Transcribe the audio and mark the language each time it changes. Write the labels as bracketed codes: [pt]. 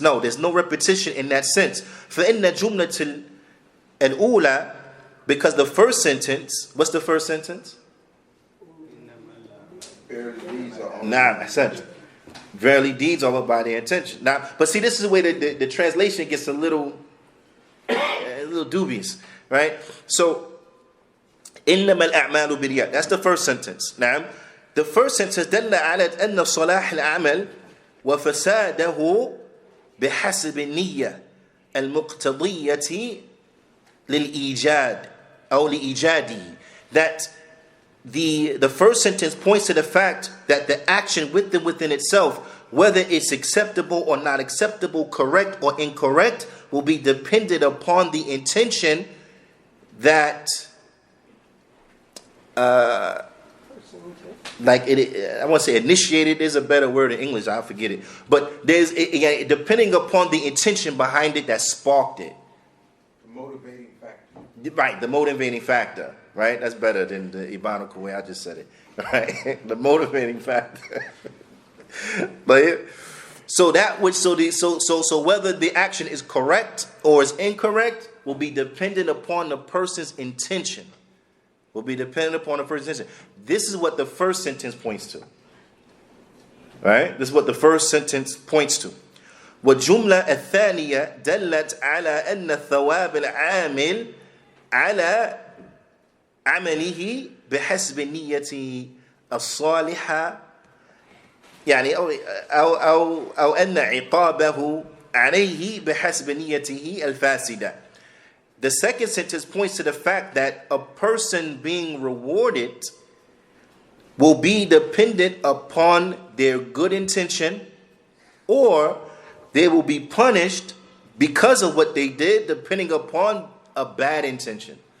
[en] No, there's no repetition in that sense. [ar] فَإِنَّ جُمْلَةِ الْأُولَى, [en] because the first sentence, what's the first sentence? I said verily deeds are by their intention. Now, but see, this is the way that the translation gets a little dubious, right? [ar] So, إِنَّمَا الْأَعْمَالُ بِالْيَدِ. [en] That's the first sentence. Now, the first sentence [ar] دَلَّ عَلَى أَنَّ صَلَاحِ الْعَمَلِ وَفَسَادَهُ بِحَسَبِ النِّيَّةِ الْمُقْتَضِيَّةِ لِلْإِيجَادِ أو لِإِيجَادِهِ. [en] That the first sentence points to the fact that the action within itself, whether it's acceptable or not acceptable, correct or incorrect, will be dependent upon the intention that I want to say initiated is a better word in English, I forget it. But there's depending upon the intention behind it that sparked it. The motivating factor. Right, the motivating factor, right? That's better than the Ibanical way I just said it, right? The motivating factor. But so whether the action is correct or is incorrect will be dependent upon the person's intention. Will be dependent upon the person's intention. This is what the first sentence points to. Right? This is what the first sentence points to. [ar] والجملة الثانية دلت على أن ثواب العامل على عمله بحسب النية الصالحة يعني أو أن عقابه عليه بحسب نيته الفاسدة. [en] The second sentence points to the fact that a person being rewarded will be dependent upon their good intention, or they will be punished because of what they did depending upon a bad intention.